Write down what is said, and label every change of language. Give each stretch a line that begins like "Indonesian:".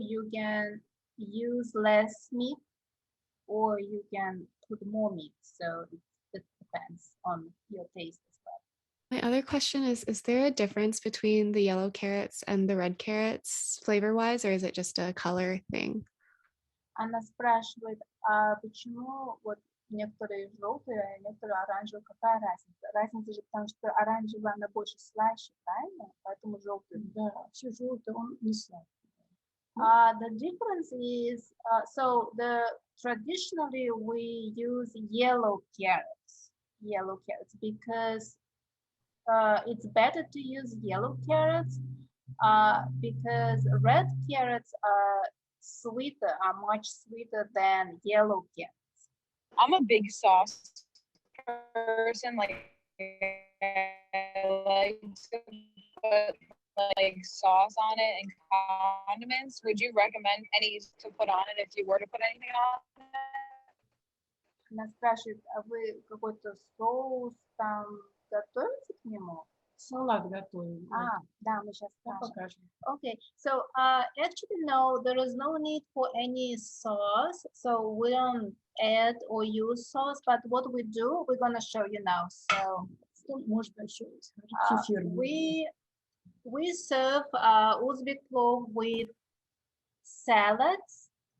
English: You can use less meat or you can put more meat. So it depends on your taste as well. My other question is there a difference between the yellow carrots and the red carrots flavor-wise, or is it just a color thing?
Russian: Она спрашивает, почему вот некоторые желтые, а некоторые оранжевые, какая разница? Разница же потому, что оранжевая, она больше слаще, правильно? Поэтому желтый. Да, все желтое, он не сладкий.
English: The difference is, traditionally we use yellow carrots because it's better to use yellow carrots because red carrots are much sweeter than yellow carrots. I'm a big sauce person. Like to put like sauce on it and condiments. Would you recommend any to put on it if you were to put anything on it?
Russian: Она спрашивает, а вы какой-то соус там готовите к нему? Салат готовим. Да, мы сейчас покажем.
English: Okay, so actually no, there is no need for any sauce. So we don't add or use sauce, but what we do, we're gonna show you now. So
Russian: можно еще
English: we serve Uzbek plov with salads.